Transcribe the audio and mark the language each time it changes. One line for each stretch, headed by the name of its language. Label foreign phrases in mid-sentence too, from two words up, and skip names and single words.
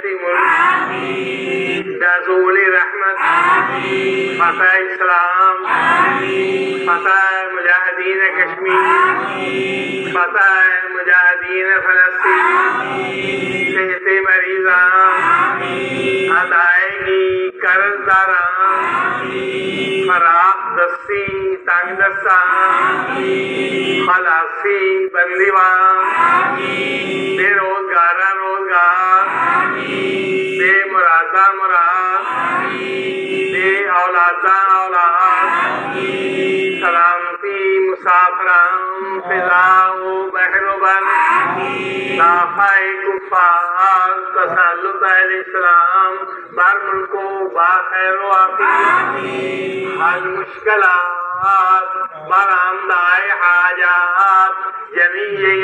Persian: ملک نزول رحمت فتح اسلام فتح مجاہدین کشمیر فتح مجاہدین فلسطین صحت مریضاں ادائیگی قرض داراں فراخ دستی تنگ دستاں خلاصی بندیوان بے روزگارہ روزگار بے مرادہ مراد بے اولادہ اولاد سلامتی مسافران فضا و بحر و بر نافع کفار تسلط الاسلام بر ملک و باخیر و عافیت حل مشکلات برآمدہ حاجات جمیع